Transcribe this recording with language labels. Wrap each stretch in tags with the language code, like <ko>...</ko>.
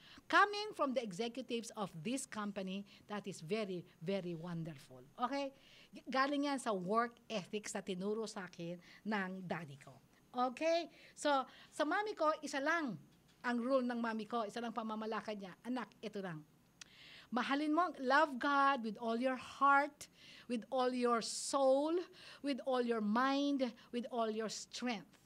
<en>Coming from the executives of this company, that is very, very wonderful. Okay?</en> <tl>Galing yan sa work ethics na tinuro sa akin ng daddy ko. Okay? So, sa mami ko, isa lang ang rule ng mami ko, isa lang pamamalakad niya. Anak, ito lang. Mahalin mo,</tl> <en>love God with all your heart, with all your soul, with all your mind, with all your strength.</en>